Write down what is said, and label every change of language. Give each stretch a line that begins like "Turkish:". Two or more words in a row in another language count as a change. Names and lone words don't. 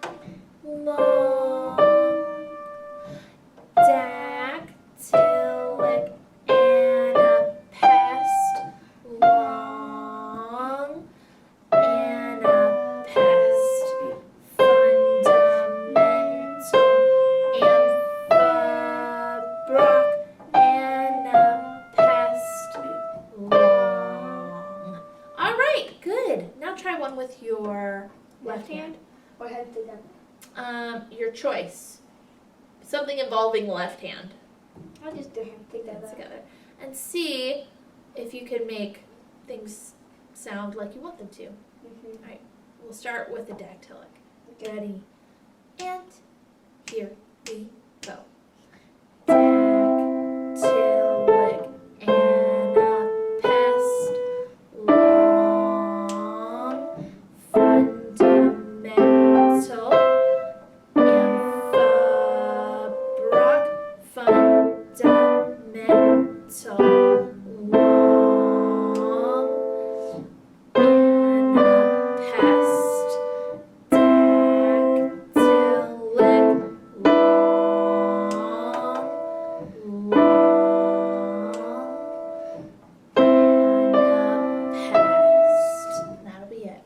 English: dactylic, anapest long, anapest fundamental, amphibrock, anapest long. All right, good. Now try one with your left hand. Or head together. Your choice. Something involving left hand. I'll just do hand together. Together. And see if you can make things sound like you want them to. We'll start with the dactylic. Ready? And here we go. Dactylic, anapest long, fundamental, amphibrock, fundamental, long, anapest, dactylic, anapest. That'll be it.